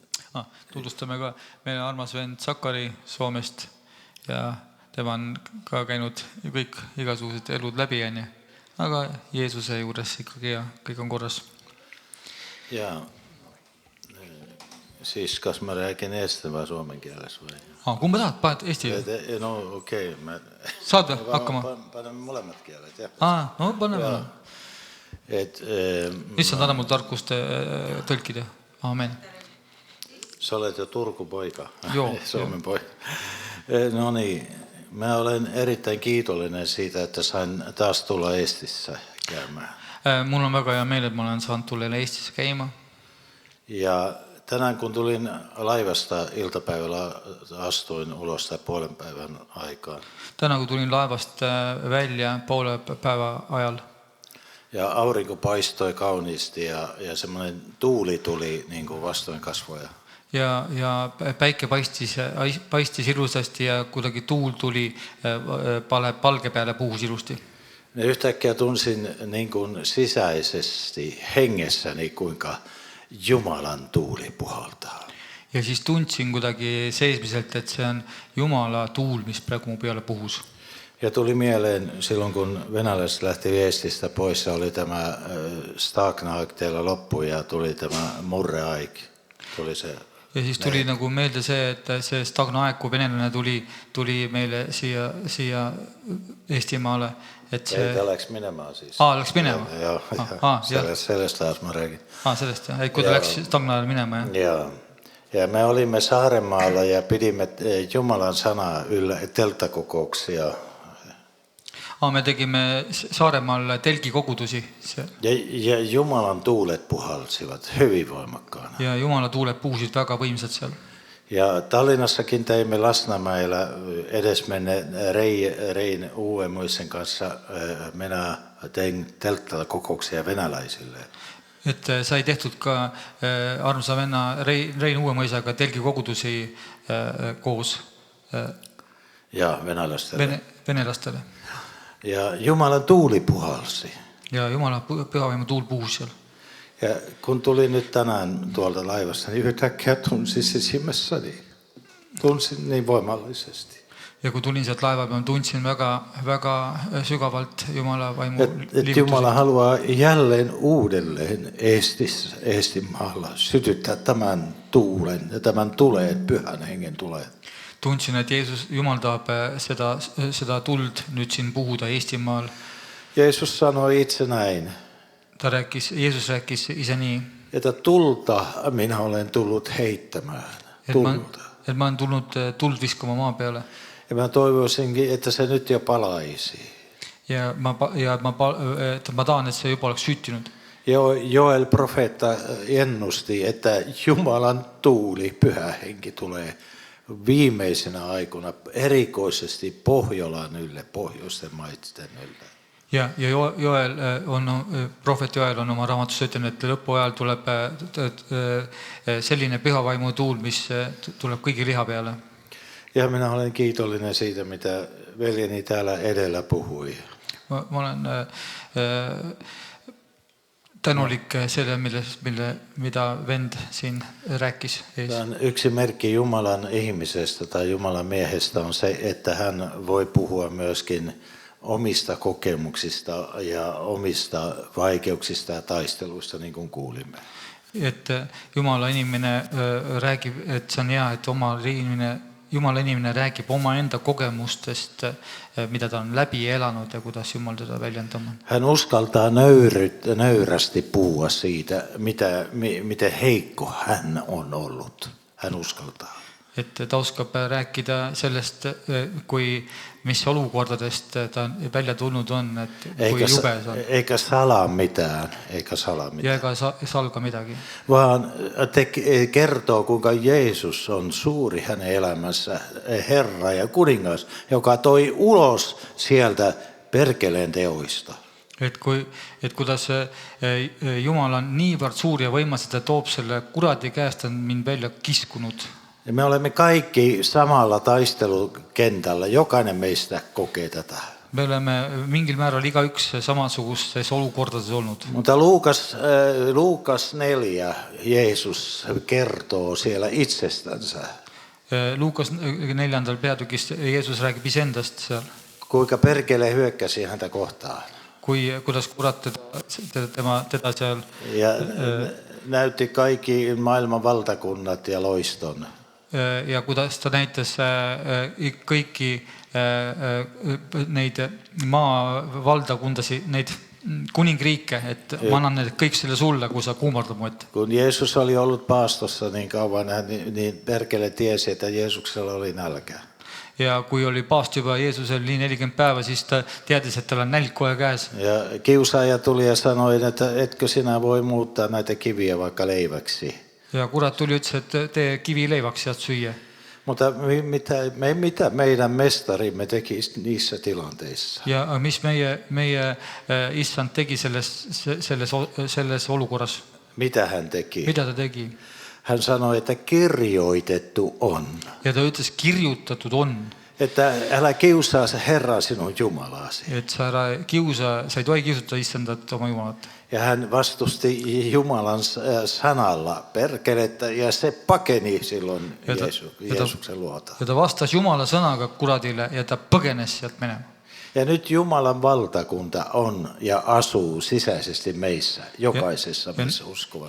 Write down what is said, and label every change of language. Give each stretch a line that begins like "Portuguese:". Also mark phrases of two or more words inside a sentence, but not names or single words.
Estonian: Tutvustame ka meie armas vend Sakari Soomest ja tema on ka käinud kõik igasugused elud läbi, aga Jeesuse juures ikkagi ja kõik on korras. Ja siis kas ma räägin eesti vai suomen keeles vai? Kumba tahad? Paned eesti? No okei. Saad või hakkama? Paneme molemmat keelet, jah. No paneme. Issand, anna mul tarkust tõlkida. Amen.
Finnish: Sä olet jo Turku poika. Joo. Suomen poika. No niin, mä olen erittäin kiitollinen siitä, että sain taas tulla Eestissä käymään.
Estonian: Mulla on väga hea meel, et ma olen saanud tulla Eestisse käima.
Finnish: Ja tänään kun tulin laivasta iltapäivällä, astuin ulos puolen päivän aikaan.
Estonian: Tänään kun tulin laivasta välja poole päivä ajal.
Finnish: Ja aurinko paistoi kauniisti ja semmoinen tuuli tuli niin kuin vastoin kasvoja.
Estonian: Ja päike paistis ilusasti ja kuidagi tuul tuli palge peale puhus ilusti.
Finnish: Ja yhtäkkiä tunsin niin kuin sisäisesti hengessäni, kuinka Jumalan tuuli puhaltaa.
Estonian: Ja siis tundsin kuidagi seismiselt, et see on Jumala tuul, mis praegu mu peale puhus.
Finnish: Ja tuli mieleen silloin, kun venäläiset lähti Viestistä pois, oli tämä Stagnaik teillä loppu ja tuli tämä Murre-aik. Tuli se.
Estonian: Ja siis tuli nagu meelde see, et see Stagnaik, kui venelane tuli meile siia Eestimaale. Ei, läks minema siis. Läks minema? Joo, sellest ajast ma räägin. Sellest, kui ta läks Stagnaile minema, jah?
Finnish: Ja me olimme Saaremaalla ja pidimme Jumalan sanaa yllä telttakokouksia.
Estonian: Me tegime Saaremaal telkikogudusi.
Finnish: Ja Jumalan tuulet puhalsivat hyvin voimakkaana.
Estonian: Ja Jumala tuulet puhusid väga võimsad seal.
Finnish: Ja Tallinnassakin teimme Lasnamäellä edesmenne Rein Uuemuisen kanssa. Minä tein telttakokouksia venäläisille.
Estonian: Et sai tehtud ka armsa venna Rein Uuemõisaga telkikogudusi koos. Ja venelastele.
Finnish: Ja Jumalan tuuli puhalsi.
Estonian: Ja Jumala pühavaimu tuul puhus seal.
Finnish: Ja kun tulin nyt tänään tuolta laivasta, niin yhtäkkiä tunsin sisimmässäni. Tunsin niin voimallisesti.
Estonian: Ja kun tulin sieltä laiva peal, tundsin väga sügavalt Jumala vaimu liikutusi.
Finnish: Jumala haluaa jälleen uudelleen Eestimaalla sytyttää tämän tuulen ja tämän tuleen, pyhän hengen tuleen.
Estonian: Tundsin, et Jumal tahab seda tuld nüüd siin puhuda Eestimaal.
Finnish: Jeesus sanoi itse näin.
Estonian: Jeesus rääkis ise nii.
Finnish: Että tulta minä olen tullut heittämään.
Estonian: Et ma olen tulnud tuld viskama maa peale.
Finnish: Ja mä toivoisinkin, että se nyt jo palaisi.
Estonian: Ja ma tahan, et se juba oleks syttynud.
Finnish: Joel profeetta ennusti, että Jumalan tuuli, pyhä henki tulee viimeisenä aikana erikoisesti Pohjolan ylle, pohjoisten maiden ylle.
Estonian: Ja profeet Joel on oma raamatus ütlenud, et lõpuajal tuleb selline pühavaimu tuul, mis tuleb kõigi liha peale.
Finnish: Ja minä olen kiitollinen siitä, mitä veljeni täällä edellä puhui.
Estonian: Ma olen tänulik selle, mida vend siin rääkis.
Finnish: Yksi merkki Jumalan ihmisestä tai Jumalan miehestä on se, että hän voi puhua myöskin omista kokemuksista ja omista vaikeuksista ja taisteluista, niin kuin kuulimme.
Estonian: Et Jumala inimene räägib, et see on hea, et Jumala inimene räägib oma enda kogemustest, mida ta on läbi elanud ja kuidas Jumal teda väljendama.
Finnish: Hän uskaltaa nöyrästi puhua siitä, miten heikko hän on ollut. Hän uskaltaa.
Estonian: Et ta oskab rääkida sellest, mis olukordadest ta välja tulnud on, et kui jube see on.
Finnish: Eikä salaa mitään.
Estonian: Ja ega salga midagi.
Finnish: Vaan kertoo, kuinka Jeesus on suuri hänen elämässä, Herra ja kuningas, joka toi ulos sieltä perkeleen teoista.
Estonian: Et kuidas Jumal on niivõrd suur ja võimas, et ta toob selle kuradi käest on mind välja kiskunud.
Finnish: Me olemme kaikki samalla taistelukentällä. Jokainen meistä kokee tätä.
Estonian: Me oleme mingil määral igaüks samasugustes olukordades olnud.
Finnish: Mutta Luukas 4 Jeesus kertoo siellä itsestänsä. Luukas 4.
Estonian: peatükis Jeesus räägib iseendast seal,
Finnish: Kuinka perkele hyökkäsi häntä kohtaan.
Estonian: kuidas kurat teda seal
Finnish: Ja näytti kaikki maailman valtakunnat ja loiston.
Estonian: ja kuidas ta näitas kõiki neid maa valdakundasid, neid kuningriike, et ma annan need kõik selle sulle, kui sa kuumardad mu ette.
Finnish: Kun Jeesus oli ollut paastossa niin kauan, niin perkele tiesi, että Jeesuksella oli nälkä.
Estonian: Ja kui oli paast juba Jeesusel nii 40 päeva, siis ta teadis, et tal on nälg kohe käes.
Finnish: Ja kiusaaja tuli ja sanoi, että etkö sinä voi muuttaa näitä kiviä vaikka leiväksi.
Estonian: Ja kurat tuli ütles, et tee kivi leivaks sealt süüa.
Finnish: Mutta mitä meidän mestarimme teki niissä tilanteissa?
Estonian: Ja mis meie issand tegi selles olukorras?
Finnish: Mitä hän teki?
Estonian: Mida ta tegi?
Finnish: Hän sanoi, että kirjoitettu on.
Estonian: Ja ta ütles, kirjutatud on.
Finnish: Että älä kiusaa Herraa sinun Jumalasi.
Estonian: Et sa ei tohi kiusuta issandat oma Jumalat.
Finnish: Ja hän vastusti Jumalan sanalla perkelettä ja se pakeni silloin Jeesuksen luota.
Estonian: Ja ta vastas Jumala sõnaga kuradile ja ta põgenes sealt minema.
Finnish: Ja nyt Jumalan valtakunta on ja asuu sisäisesti meissä, jokaisessa meissä uskovassa.